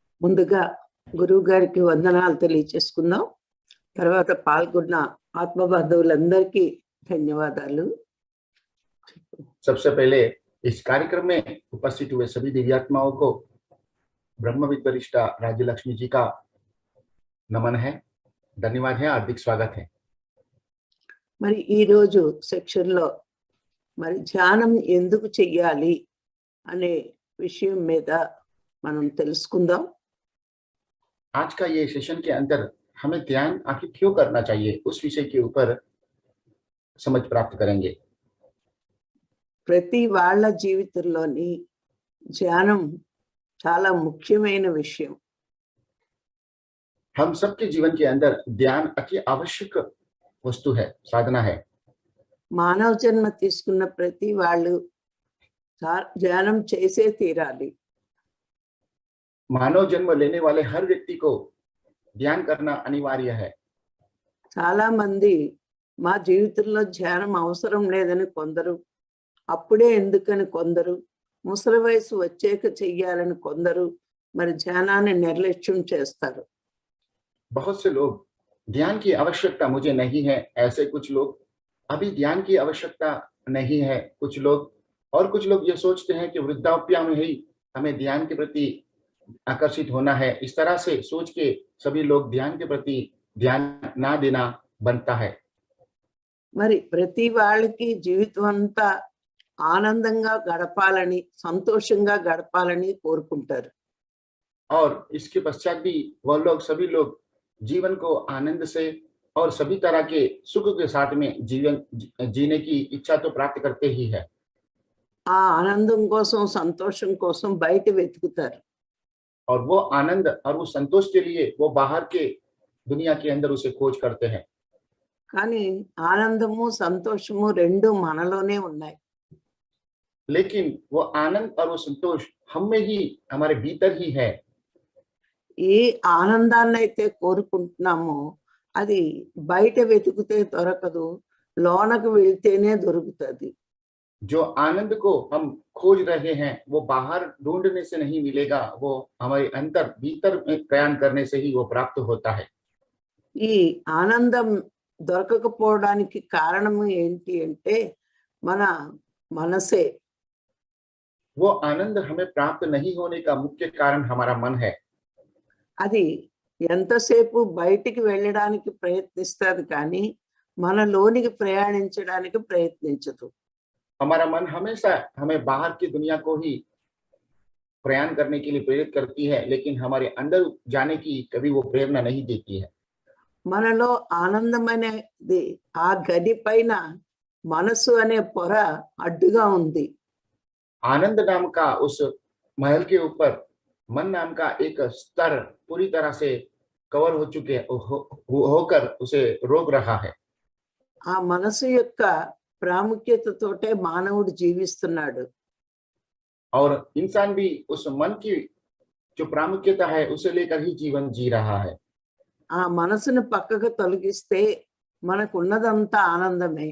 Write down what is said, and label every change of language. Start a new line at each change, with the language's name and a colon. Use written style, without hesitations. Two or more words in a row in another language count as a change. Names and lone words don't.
Telugu: ముందుగా గురువు గారికి వందనాలు తెలియచేసుకుందాం. తర్వాత పాల్గొన్న ఆత్మబంధువులందరికీ ధన్యవాదాలు.
Hindi: सबसे पहले इस कार्यक्रम में उपस्थित हुए सभी दिव्यात्माओं को ब्रह्मविद वरिष्ठ राज्य लक्ष्मी जी का नमन है, धन्यवाद है, हार्दिक स्वागत है।
Telugu: మరి ఈ రోజు సెక్షన్ లో మరి ధ్యానం ఎందుకు చెయ్యాలి అనే విషయం మీద మనం తెలుసుకుందాం.
Hindi: आज का ये सेशन के अंदर हमें ध्यान आखिर क्यों करना चाहिए उस विषय के ऊपर समझ प्राप्त करेंगे।
Telugu: ప్రతి వాళ్ళ జీవితంలోని ధ్యానం చాలా ముఖ్యమైన విషయం.
Hindi: हम सबके जीवन के अंदर ध्यान अति आवश्यक वस्तु है, साधना है।
Telugu: మానవ జన్మ తీసుకున్న ప్రతి వాళ్ళు ధ్యానం చేసే తీరాలి.
Hindi: मानव जन्म लेने वाले हर व्यक्ति को ध्यान करना अनिवार्य है।
Telugu: చాలా మంది మా జీవితంలో ధ్యానం అవసరం లేదని కొందరు, అప్పుడే ఎందుకని కొందరు, ముసలి వయసు వచ్చాక చెయ్యాలని కొందరు మరి ధ్యానాన్ని నిర్లక్ష్యం చేస్తారు.
Hindi: बहुत से लोग ध्यान की आवश्यकता मुझे नहीं है, ऐसे कुछ लोग अभी ध्यान की आवश्यकता नहीं है, कुछ लोग ये सोचते हैं कि वृद्धाप्य में ही हमें ध्यान के प्रति आकर्षित होना है। इस तरह से सोच के सभी लोग ध्यान के प्रति ध्यान ना देना बनता है।
Telugu: మరి ప్రతి వాళ్ళకి జీవితం అంతా ఆనందంగా గడపాలని, సంతోషంగా గడపాలని కోరుకుంటారు.
Hindi: और इसके पश्चात भी वह लोग सभी लोग जीवन को आनंद से और सभी तरह के सुख के साथ में जीवन जीने की इच्छा तो प्राप्त करते ही है।
Telugu: ఆ ఆనందం కోసం, సంతోషం కోసం బయట వెతుకుతారు.
Hindi: और वो आनंद और वो संतोष के लिए वो बाहर के दुनिया के अंदर उसे खोज करते हैं।
Telugu: కానీ ఆనందము, సంతోషము రెండు మనలోనే ఉన్నాయి.
Hindi: लेकिन वो आनंद और वो संतोष हम में ही, हमारे भीतर ही है।
Telugu: ఏ ఆనందాన్ని అయితే కోరుకుంటున్నామో అది బయట వెతుకుతే దొరకదు, లోనకు వెళ్తేనే దొరుకుతుంది.
Hindi: जो आनंद को हम खोज रहे हैं वो बाहर ढूंढने से नहीं मिलेगा, वो हमारे अंदर भीतर में प्रयाण करने से ही वो प्राप्त होता है।
Telugu: ఈ ఆనందం దొరకకపోవడానికి కారణం ఏంటి అంటే మన మనసే.
Hindi: वो आनंद हमें प्राप्त नहीं होने का मुख्य कारण हमारा मन है।
Telugu: అది ఎంతసేపు బయటికి వెళ్ళడానికి ప్రయత్నిస్తుంది కానీ మన లోనికి ప్రయాణించడానికి ప్రయత్నించదు.
Hindi: हमारा मन हमेशा हमें बाहर की दुनिया को ही प्रयाण करने के लिए प्रेरित करती है, लेकिन हमारे अंदर जाने की कभी वो प्रेरणा नहीं देती है।
Telugu: మనలో ఆనందమనేది ఆ గది పైన మనసు అనే పొర అడ్డుగా ఉంది.
Hindi: आनंद नाम का उस महल के ऊपर मन नाम का एक स्तर पूरी तरह से कवर हो चुके होकर उसे रोक रहा है।
Telugu: ఆ మనసు యొక్క ప్రాముఖ్యతతోటే మానవుడు జీవిస్తున్నాడు.
Hindi: और इंसान भी उस मन की जो प्रामुख्यता है उसे लेकर ही जीवन जी रहा है।
Telugu: ఆ మనసును పక్కకు తొలగిస్తే మనకున్నదంతా ఆనందమే.